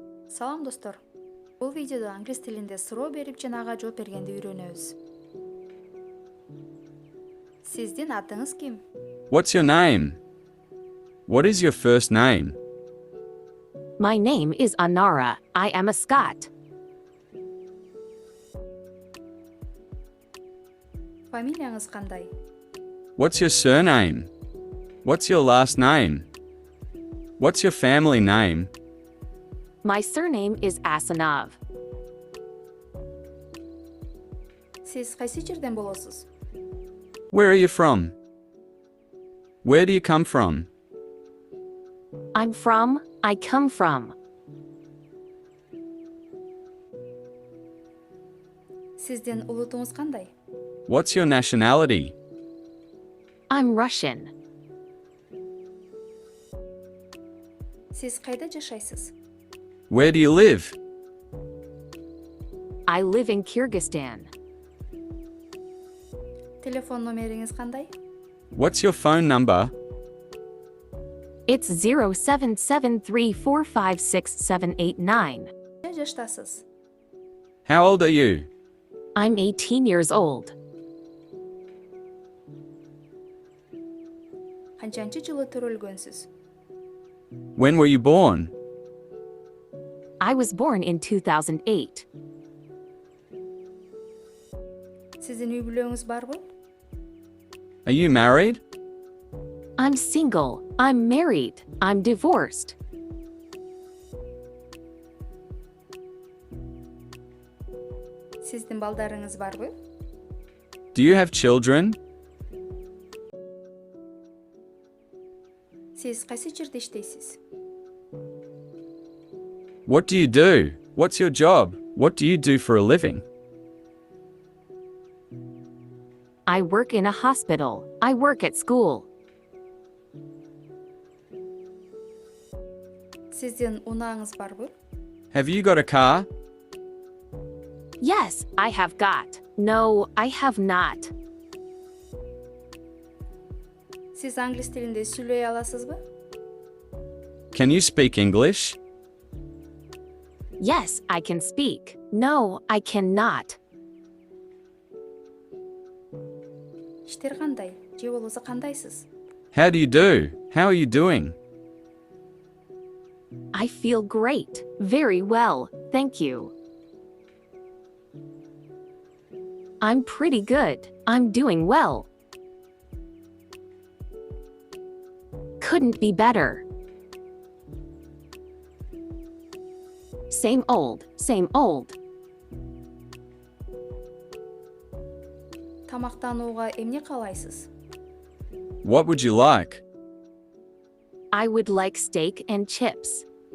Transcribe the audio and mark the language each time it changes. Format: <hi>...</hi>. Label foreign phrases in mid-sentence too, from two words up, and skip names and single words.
<ky>Салам достор. Бул видеодо англис тилинде суроо берип жана ага жооп бергенди үйрөнөбүз. Сиздин атыңыз ким?</ky> <en>What's your name? What is your first name? My name is Anara. I am a Scot.</en> <ky>Фамилияңыз кандай?</ky> <en>What's your surname? What's your last name? What's your family name? My surname is Asanov.</en> <ky>Сиз кайсы жерден болосуз?</ky> <en>Where are you from? Where do you come from? I come from.</en> <ky>Сиздин улутуңуз кандай?</ky> <en>What's your nationality? I'm Russian.</en> <ky>Сиз кайда жашайсыз?</ky> <en>Where do you live? I live in Kyrgyzstan.</en> <ky>Телефон номериңиз кандай?</ky> <en>What's your phone number? It's 0773456789.</en> <ky>Кача жаштасыз?</ky> <en>How old are you? I'm 18 years old.</en> <ky>Канчанчы жылы төрөлгөнсүз?</ky> <en>When were you born? I was born in 2008.</en> <ky>Сиздин үй бүлөңүз барбы?</ky> <en>Are you married? I'm single. I'm married. I'm divorced.</en> <ky>Сиздин балдарыңыз барбы?</ky> <en>Do you have children?</en> <ky>Сиз кайсы жерде иштейсиз?</ky> <en>What do you do? What's your job? What do you do for a living? I work in a hospital. I work at school.</en> <ky>Сиздин унааңыз барбы?</ky> <en>Have you got a car? Yes, I have got. No, I have not.</en> <ky>Сиз англис тилинде сүйлөй аласызбы?</ky> <en>Can you speak English? Yes, I can speak. No, I cannot.</en> <ky>Иштер кандай? Же болбосо кандайсыз?</ky> <en>How do you do? How are you doing? I feel great. Very well, thank you. I'm pretty good. I'm doing well. Couldn't be better. Same old, same old.</en> <ky>Тамактанууга эмне каалайсыз?</ky> <en>What would you like? I would like steak and chips.</en>